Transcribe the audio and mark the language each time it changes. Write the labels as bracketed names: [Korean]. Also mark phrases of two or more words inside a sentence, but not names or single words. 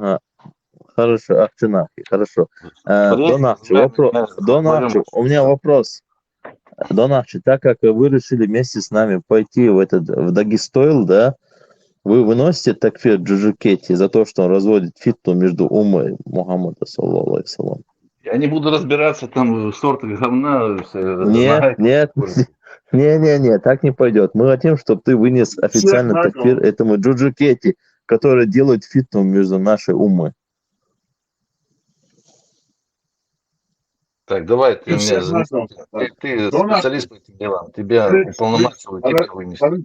[Russian] Хорошо, Ахчинахи, хорошо. Донавче, у меня вопрос. Донавче, так как вы решили вместе с нами пойти в Дагестойл, да, вы выносите такфир Джуджукетти за то, что он разводит фитну между Уммой Мухаммада, [Arabic] صلى الله عليه سلام? [Russian] Я не буду разбираться там в сортах говна. Нет, так не пойдет. Мы хотим, чтобы ты вынес официально такфир этому Джуджукетти, который делает фитну между нашей Уммой. Так, давай, ты специалист по этим делам, тебя уполномачивают, тебя вынесут.